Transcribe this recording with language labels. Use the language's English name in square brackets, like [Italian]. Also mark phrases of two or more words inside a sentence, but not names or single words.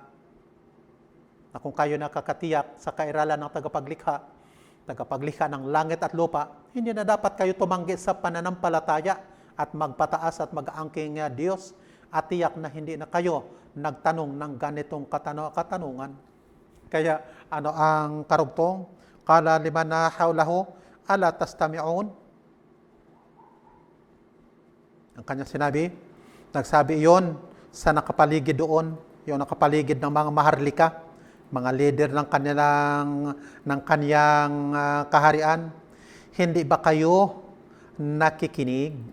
[Filipino] Na kung kayo nakakatiyak sa kairalan ng tagapaglikha ng langit at lupa, hindi na dapat kayo tumanggi sa pananampalataya at magpataas at mag-aangking Diyos at tiyak na hindi na kayo nagtanong ng ganitong katanungan. Kaya ano ang karugtong? [Arabic] قال لمن نا حوله ألا تستمعون. [Filipino] Ang kanya sinabi, nagsabi iyon sa nakapaligid doon, yung nakapaligid ng mga maharlika, mga leader ng kanyang kaharian. Hindi ba kayo nakikinig?